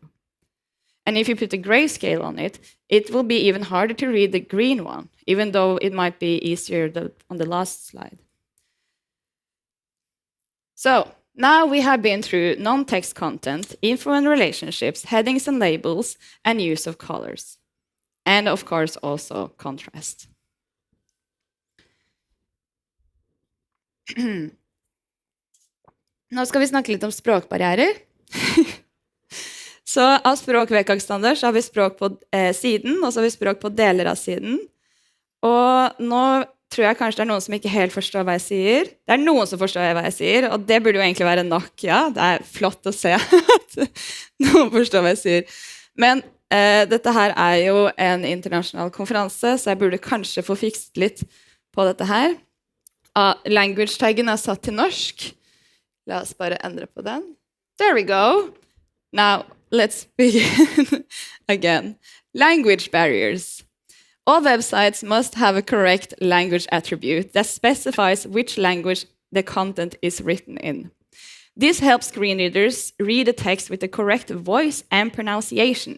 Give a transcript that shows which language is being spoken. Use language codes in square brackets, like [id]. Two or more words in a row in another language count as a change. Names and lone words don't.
[en] And if you put a grayscale on it, it will be even harder to read the green one, even though it might be easier on the last slide. So now we have been through non-text content, info and relationships, headings and labels, and use of colors. And of course also contrast. [no] Nå skal vi snakke litt om språkbarrierer. Så av språk-WCAG-standard så har vi språk på siden, og så har vi språk på deler av siden. Og nå tror jeg kanskje det er noen som ikke helt forstår hva jeg sier. Det er noen som forstår hva jeg sier, og det burde jo egentlig være nok. Ja, det er flott å se at noen forstår hva jeg sier. Men dette her er jo en internasjonal konferanse, så jeg burde kanskje få fikset litt på dette her. Language-taggen er satt til norsk. La oss bare endre på den. [en] There we go. Now, let's begin again. Language barriers. All websites must have a correct language attribute that specifies which language the content is written in. This helps screen readers read the text with the correct voice and pronunciation.